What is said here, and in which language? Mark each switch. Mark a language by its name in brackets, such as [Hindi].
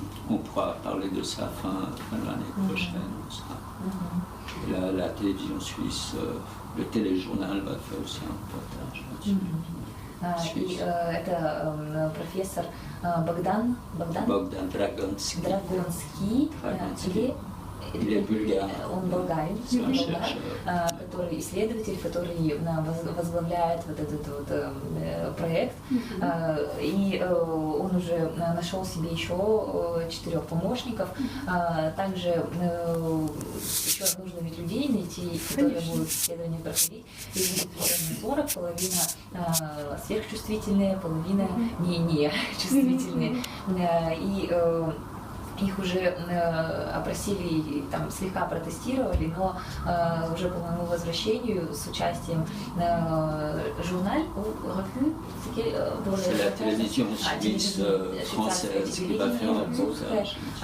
[French] On pourra parler de ça fin de l'année prochaine. Ça. La télévision suisse, le téléjournal va faire aussi un reportage là-dessus. [Russian] И это профессор Богдан Драгонский, или Bulgare. Он болгарин, который исследователь, который возглавляет вот этот вот проект. И он уже нашел себе еще 4 помощников. Также еще нужно ведь людей найти, которые будут исследования проходить. И будет примерно 40, половина сверхчувствительные, половина не чувствительные. И их уже опросили, там, слегка протестировали, но уже по моему возвращению с участием журналь [French] C'est la télévision suisse française qui va faire un reportage.